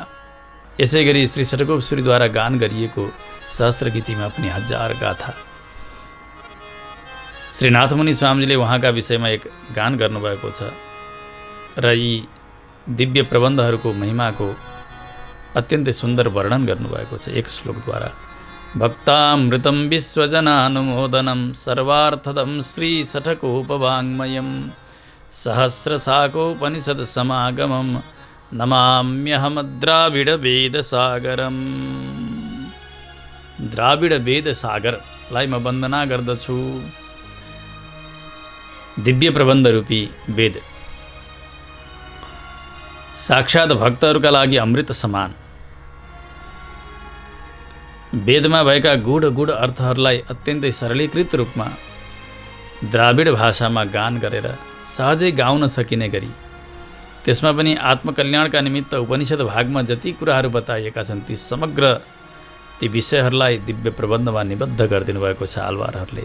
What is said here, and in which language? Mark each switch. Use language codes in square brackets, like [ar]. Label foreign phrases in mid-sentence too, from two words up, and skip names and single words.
[ne] यसै गरी श्री षट्कोपसुरीद्वारा गान गरिएको सहस्रगीतिमा पनि 1000 गाथा। श्री नाथमुनि स्वामीजीले उहाँका विषयमा एक गान गर्नुभएको छ र यी दिव्य प्रबन्धहरूको महिमाको अत्यन्तै सुन्दर वर्णन गर्नुभएको छ एक श्लोकद्वारा। [sa] भक्तामृतं विश्वजनानुमोदनं सर्वार्थदं श्री षट्कोपवाङ्मयं सहस्रशाखोपनिषद समागमं नमाम्यहम द्राविड वेद सागरम। [ne] द्राविड वेद सागरलाई म वन्दना गर्दछु। दिव्य प्रबन्ध रूपी वेद साक्षात् भक्तहरूका लागि अमृत समान। वेदमा भएका गूढ अर्थहरूलाई अत्यन्तै सरलीकृत रूपमा द्राविड भाषामा गान गरेर सहजै गाउन सकिने गरी, त्यसमा पनि आत्मकल्याणका निमित्त उपनिषद भागमा जति कुराहरू बताइएका छन् ती समग्र ती विषयहरूलाई दिव्य प्रबन्धमा निबद्ध गरिदिनु भएको छ आलवारहरूले।